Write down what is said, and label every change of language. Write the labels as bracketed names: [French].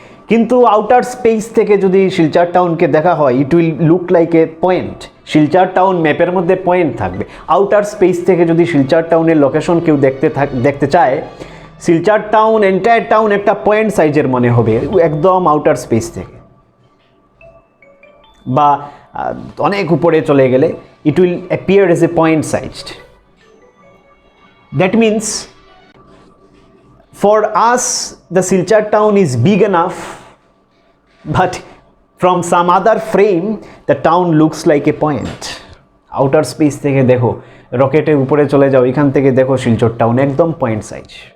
[Bangla] কিন্তু outer space থেকে যদি শিলচার টাউনকে দেখা হয়, [English] It will look like a point. [Bangla] Silchar town ম্যাপের মধ্যে পয়েন্ট থাকবে। আউটার স্পেস থেকে যদি শিলচার টাউনের লোকেশন কেউ দেখতে চায়, শিলচার টাউন, এন্টায়ার টাউন একটা পয়েন্ট সাইজের মনে হবে একদম আউটার স্পেস থেকে। বা অনেক উপরে চলে গেলে [English] it will appear as a point sized. That means for us the Silchar town is big enough, but from some other frame the town looks like a point. [Bangla] Outer space থেকে দেখো, রকেটের উপরে চলে যাও, এখান থেকে দেখো শিলচর টাউন একদম পয়েন্ট সাইজ।